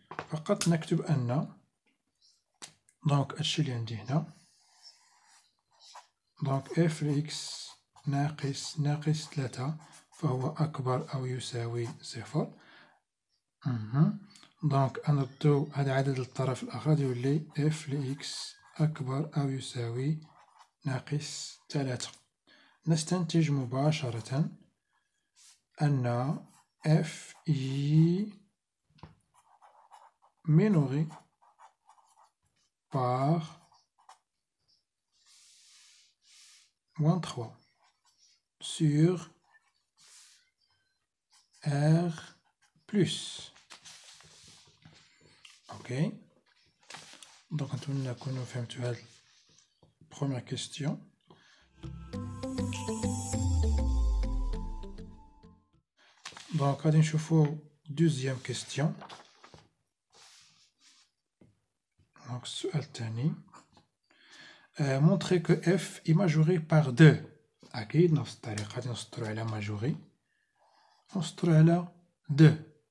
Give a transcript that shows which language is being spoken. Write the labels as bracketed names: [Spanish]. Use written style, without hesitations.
[Arabic] فقط نكتب أن دونك هادشي اللي عندي هنا دونك اف إكس ناقص 3 فهو أكبر أو يساوي 0. دونك نردو هاد عدد الطرف الآخر غادي يولي اف إكس أكبر أو يساوي ناقص 3. نستنتج مباشرة أن [French] f y minoré par moins 3 sur R plus. Ok. [Arabic] Donc, نتمنى نكونوا فهمتوا هاد [French] première question. [Arabic] Donc, غادي نشوفوا [French] deuxième question. [Arabic] Donc, السؤال الثاني. [French] Montrer que f est majoré par 2. [Arabic] أكيد نفس الطريقة غادي نسطرو على majoré. نسطرو على 2.